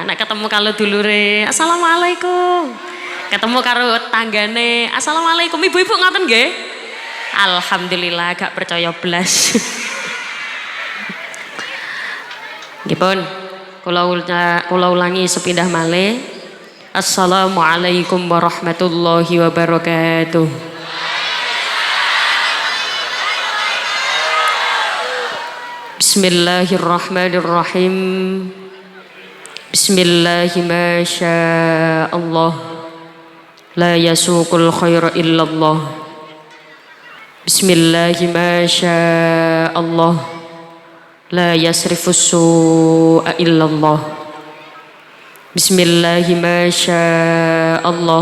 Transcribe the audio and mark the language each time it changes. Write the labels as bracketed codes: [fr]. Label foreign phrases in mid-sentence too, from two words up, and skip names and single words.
[jv] Nek ketemu karo dulure assalamualaikum. Ketemu karo tanggane assalamualaikum. Ibu-ibu ngoten nggih. Alhamdulillah gak percaya blas. Gipun, kula ulangi sepindah malih. [ar] السلام عليكم ورحمة الله وبركاته. بسم الله الرحمن الرحيم. بسم الله ما شاء الله. لا يسوق الخير إلا الله. بسم الله ما شاء الله. لا يصرف السوء إلا الله. بسم الله ما شاء الله.